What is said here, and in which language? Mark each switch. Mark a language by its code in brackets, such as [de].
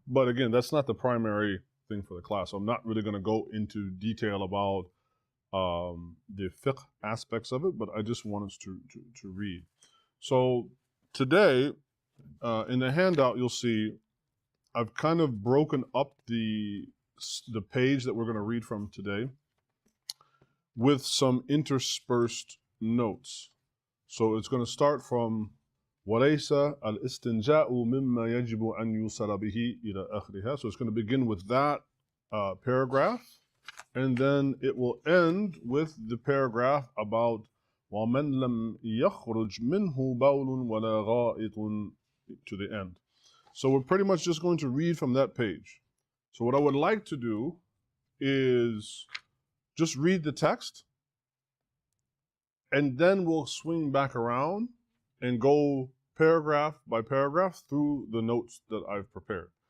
[en] But again, that's not the primary thing for the class. So I'm not really going to go into detail about the fiqh aspects of it, but I just want us to read. So today, in the handout, you'll see I've kind of broken up the page that we're going to read from today with some interspersed notes. So it's going to start from [ar] وَلَيْسَ الْإِسْتِنْجَاءُ مِمَّا يَجِبُ أَنْ يُوصَلَ بِهِ إِلَى آخِرِهَا. [en] So it's going to begin with that paragraph, and then it will end with the paragraph about [ar] وَمَنْ لَمْ يَخْرُجْ مِنْهُ بَوْلٌ وَلَا غَائِطٌ [en] to the end. So we're pretty much just going to read from that page. So what I would like to do is just read the text, and then we'll swing back around and go paragraph by paragraph through the notes that I've prepared.